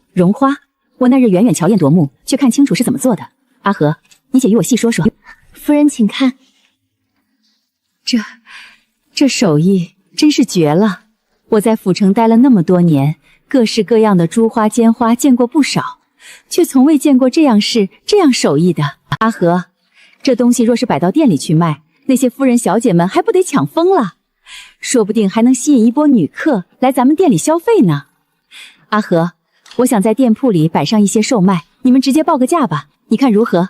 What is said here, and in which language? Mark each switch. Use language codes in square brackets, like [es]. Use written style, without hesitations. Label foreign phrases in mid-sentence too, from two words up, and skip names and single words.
[zh] 绒花，我那日遠遠瞧厭夺目，卻看清楚是怎麼做的。阿和，你且與我細說說。夫人請看，這手藝真是絕了。我在府城待了那麼多年，各式各樣的珠花尖花見過不少，卻從未見過這樣式這樣手藝的。阿和，這東西若是擺到店裡去賣，那些夫人小姐們還不得搶瘋了？說不定還能吸引一波女客來咱們店裡消費呢。阿和，我想在店鋪裡擺上一些售賣，你們直接報個價吧，你看如何？